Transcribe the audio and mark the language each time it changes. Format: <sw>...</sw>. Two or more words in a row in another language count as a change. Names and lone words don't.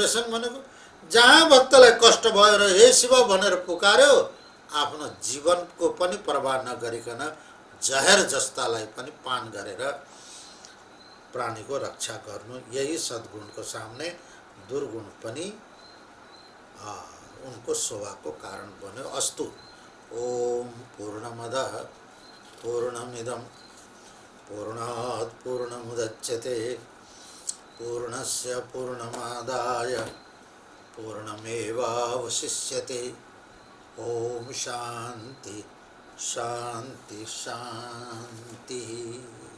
<ne>व्यसन भनेको जहाँ भक्तलाई कष्ट भयो र हे शिव भनेर पुकार्यो, आफ्नो जीवनको पनि परवाह नगरिकन जहर जस्तालाई पनि पान गरेर प्राणीको रक्षा गर्नु, यही सद्गुणको सामने दुर्गुण पनि उनको शोभाको कारण बन्यो। अस्तु।</ne> <sa>ओम पूर्णमदः पूर्णमिदं पूर्णात् पूर्णमुदच्यते पूर्णस्य पूर्णमादाय पूर्णमेवावशिष्यते। ओम शांति शांति शांति।</sa>